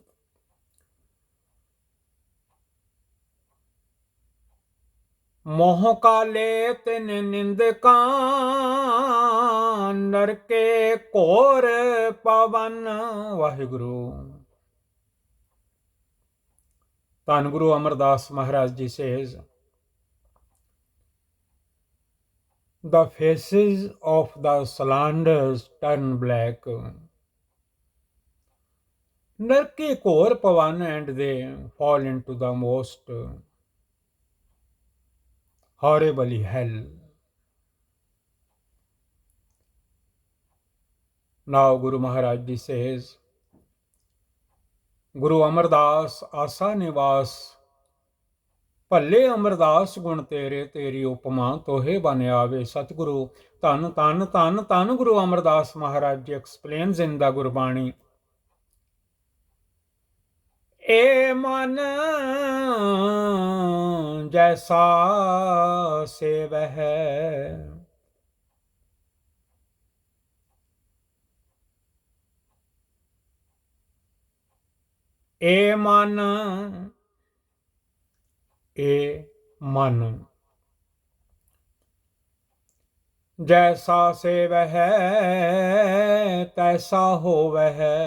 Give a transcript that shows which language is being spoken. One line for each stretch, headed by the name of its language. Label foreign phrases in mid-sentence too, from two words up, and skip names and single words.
Punjabi: ਮੋਹ ਕਾਲੇ ਤਿਨ ਨਿੰਦਕਾਂ, ਨਰਕੇ ਘੋਰ ਪਵਨ। ਵਾਹਿਗੁਰੂ। ਧੰਨ ਗੁਰੂ ਅਮਰਦਾਸ ਮਹਾਰਾਜ ਜੀ ਸੇਜ,
English: the faces of the slanders turn black,
Punjabi: ਨਰਕੇ ਘੋਰ ਪਵਨ,
English: and they fall into the most horrible hell। Now Guru Maharaj Ji says,
Punjabi: Guru Amardas ਆਸਾ ਨਿਵਾਸ, ਭੱਲੇ ਅਮਰਦਾਸ ਗੁਣ ਤੇਰੇ, ਤੇਰੀ ਉਪਮਾ ਤੋਹੇ ਬਨ ਆਵੇ। ਸਤਿਗੁਰੂ ਧੰਨ ਧੰਨ ਧੰਨ ਧੰਨ ਗੁਰੂ ਅਮਰਦਾਸ ਮਹਾਰਾਜ ਜੀ
English: explains in the
Punjabi: ਗੁਰਬਾਣੀ, ਏ ਮਨ ਜੈਸਾ ਸੇਵਹਿ, ਏ ਮਨ, ਏ ਮਨ ਜੈਸਾ ਸੇਵਹਿ, ਤੈਸਾ ਹੋਵਹਿ।